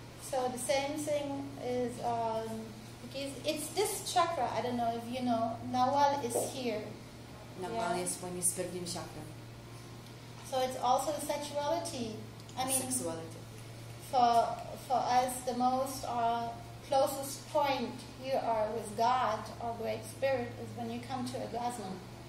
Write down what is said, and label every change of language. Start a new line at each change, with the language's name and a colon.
English: So the same thing is because it's this chakra. I don't know if you know. Nawal is here.
Czech: Nawal je spojený s prvním čakrem.
English: So it's also sexuality. I mean, Sexuality. for us, the most closest point you are with God or Great Spirit is when you come to orgasm.